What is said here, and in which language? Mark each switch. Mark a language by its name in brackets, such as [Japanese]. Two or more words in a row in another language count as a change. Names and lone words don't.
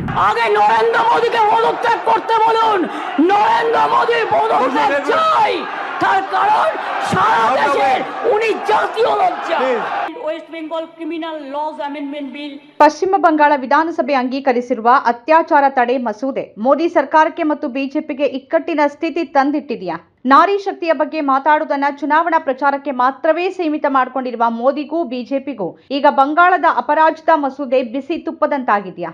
[Bangla] আগে নরেন্দ্র মোদীকে পদত্যাগ করতে বলুন। নরেন্দ্র মোদী পদত্যাগ চাই, তার কারণ সারা দেশের উনি জাতীয় লজ্জা। [Kannada] ವೆಸ್ಟ್ ಬೆಂಗಾಲ್ ಕ್ರಿಮಿನಲ್ ಲಾಸ್ ಅಮೆಂಡ್ಮೆಂಟ್ ಬಿಲ್. ಪಶ್ಚಿಮ ಬಂಗಾಳ ವಿಧಾನಸಭೆ ಅಂಗೀಕರಿಸಿರುವ ಅತ್ಯಾಚಾರ ತಡೆ ಮಸೂದೆ ಮೋದಿ ಸರ್ಕಾರಕ್ಕೆ ಮತ್ತು ಬಿಜೆಪಿಗೆ ಇಕ್ಕಟ್ಟಿನ ಸ್ಥಿತಿ ತಂದಿಟ್ಟಿದೆಯಾ? ನಾರಿ ಶಕ್ತಿಯ ಬಗ್ಗೆ ಮಾತಾಡುವುದನ್ನ ಚುನಾವಣಾ ಪ್ರಚಾರಕ್ಕೆ ಮಾತ್ರವೇ ಸೀಮಿತ ಮಾಡಿಕೊಂಡಿರುವ ಮೋದಿಗೂ ಬಿಜೆಪಿಗೂ ಈಗ ಬಂಗಾಳದ ಅಪರಾಜಿತ ಮಸೂದೆ ಬಿಸಿ ತುಪ್ಪದಂತಾಗಿದೆಯಾ?